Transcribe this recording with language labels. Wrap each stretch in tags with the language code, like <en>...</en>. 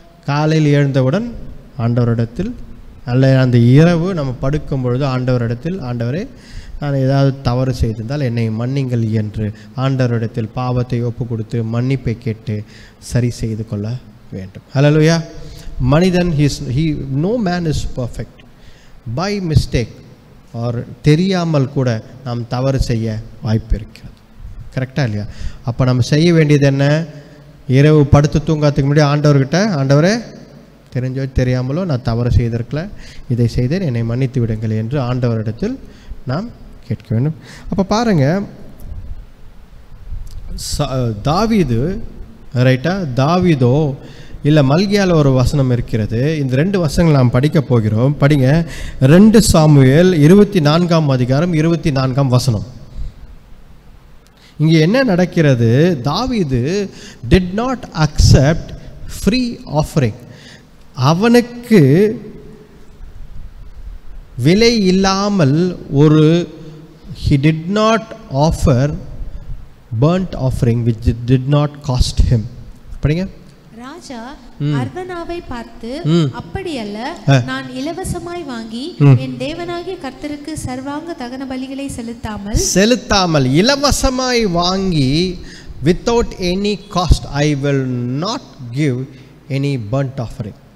<ta>காலையில் எழுந்தவுடன் ஆண்டவரிடத்தில், அல்ல அந்த இரவு நம்ம படுக்கும் பொழுது ஆண்டவரிடத்தில், ஆண்டவரே நான் ஏதாவது தவறு செய்திருந்தால் என்னை மன்னிங்கள் என்று ஆண்டவரிடத்தில் பாவத்தை ஒப்பு கொடுத்து மன்னிப்பை கேட்டு சரி செய்து கொள்ள வேண்டும். ஹல்லேலூயா. மனிதன்</ta> <en>no man is perfect. by mistake</en> <ta>R தெரியாமல் கூட நாம் தவறு செய்ய வாய்ப்பு இருக்கிறது. கரெக்டாக இல்லையா? அப்போ நம்ம செய்ய வேண்டியது என்ன? இரவு படுத்து தூங்காததுக்கு முன்னாடி ஆண்டவர்கிட்ட, ஆண்டவரே தெரிஞ்சோ தெரியாமலோ நான் தவறு செய்திருக்கல, இதை செய்தேன், என்னை மன்னித்து விடுங்கள் என்று ஆண்டவரிடத்தில் நாம் கேட்க வேண்டும். அப்போ பாருங்கள், தாவீது ரைட்டா, தாவீதோ இல்லை மல்கியால் ஒரு வசனம் இருக்கிறது. இந்த 2 வசனங்கள் நாம் படிக்க போகிறோம். படிங்க. 2 சாமுவேல் 24ஆம் அதிகாரம் 24ஆம் வசனம். இங்கே என்ன நடக்கிறது?</ta> <en>தாவீது did not accept free offering.</en> <ta>அவனுக்கு விலை இல்லாமல் ஒரு</ta> <en>he did not offer burnt offering which did not cost him.</en> <ta>படிங்க. ராஜா அர்வனாவை பார்த்து, அப்படியல்ல, நான் இலவசமாய் வாங்கி என் தேவனாகிய கர்த்தருக்கு சர்வாங்க தகன பலிகளை செலுத்தாமல் இலவசமாய் வாங்கி</ta> <en>without any cost I will not give any burnt offering.</en>